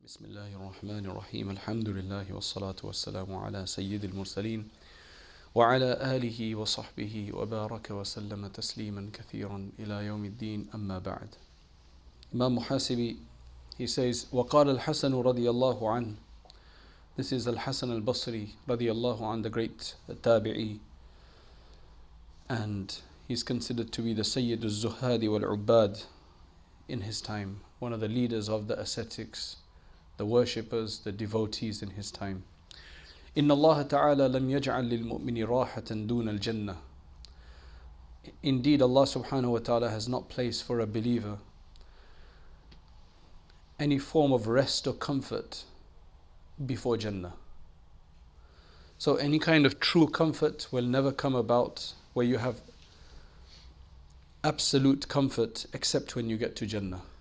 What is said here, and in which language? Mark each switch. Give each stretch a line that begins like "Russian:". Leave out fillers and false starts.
Arabic: بسم الله الرحمن الرحيم الحمد لله والصلاة والسلام على سيد المرسلين وعلى آله وصحبه وبارك وسلم تسليما كثيرا إلى يوم الدين أما بعد.
English: Imam Muhasibi, he says,
Arabic: وقال الحسن رضي الله عنه.
English: This is Al-Hasan al-Basri رضي الله عنه, the great tabi'i, and he's considered to be the Sayyid al-Zuhadi wal-Ubbad in his time, one of the leaders of the ascetics, the worshippers, the devotees in his time.
Arabic: إن الله تعالى لم يجعل للمؤمن راحة دون الجنة.
English: Indeed, Allah subhanahu wa ta'ala has not placed for a believer any form of rest or comfort before Jannah. So any kind of true comfort will never come about where you have absolute comfort except when you get to Jannah.